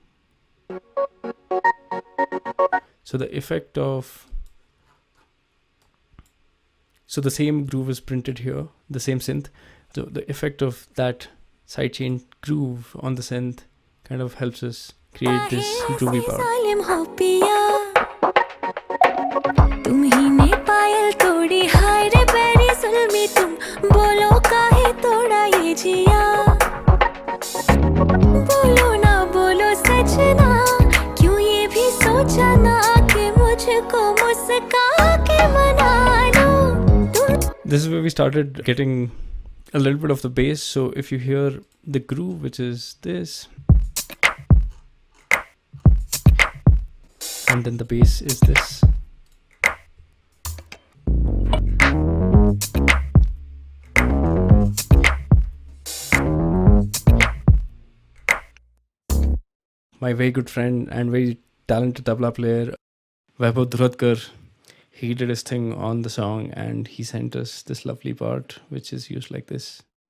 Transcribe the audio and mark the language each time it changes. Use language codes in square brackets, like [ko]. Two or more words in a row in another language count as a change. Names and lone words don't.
[en] So the effect of, so the same groove is printed here, the same synth. So the effect of that sidechain groove on the synth kind of helps us create this groovy part. [hi] तुम ही ने पायल तोड़ी, हाय रे बैरी जुल्मी तुम, बोलो काहे तोड़ा ये जिया। बोलो ना बोलो सजना, क्यों ये भी सोचा ना कि मुझको मुस्का के मना लो। [en] This is where we started getting a little bit of the bass. So if you hear the groove, which is this, and then the bass is this. My very good friend and very talented tabla player, Vaibhav Dhuradkar, he did his thing on the song and he sent us this lovely part which is used like this.